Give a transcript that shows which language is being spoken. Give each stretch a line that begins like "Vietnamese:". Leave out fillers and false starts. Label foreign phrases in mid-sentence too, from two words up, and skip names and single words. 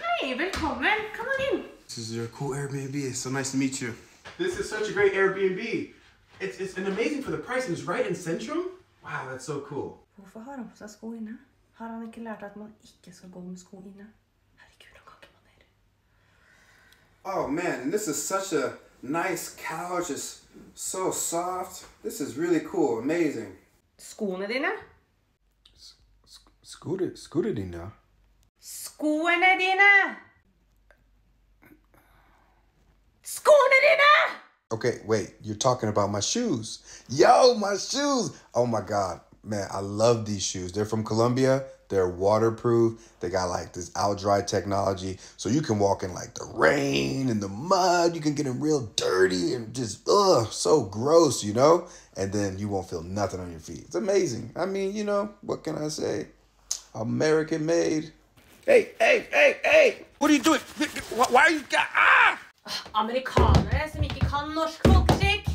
Swedish: Hej, välkommen.
English: Come on in. This is your cool Airbnb. It's so nice to meet you. This is such a great Airbnb. It's amazing for the price, and it's right in Centrum. Wow, that's so cool.
Norwegian: Hvorfor har han på seg sko inne? Har han ikke lært at man ikke skal gå med sko inne? Herregud, han kan ikke maner.
English: Oh man, and this is such a nice couch. It's so soft. This is really cool, amazing.
Norwegian: Skoene dine? Scooter dina. Skoene dine! Skoene dine!
English: Okay, wait, you're talking about my shoes. Yo, my shoes. Oh my God, man, I love these shoes. They're from Colombia. They're waterproof. They got like this out dry technology. So you can walk in like the rain and the mud. You can get them real dirty and just, so gross, you know? And then you won't feel nothing on your feet. It's amazing. I mean, you know, what can I say? American made. Hey. What are you doing? Why are you...
Norwegian: Amerikanere som ikke kan norsk folkeskikk!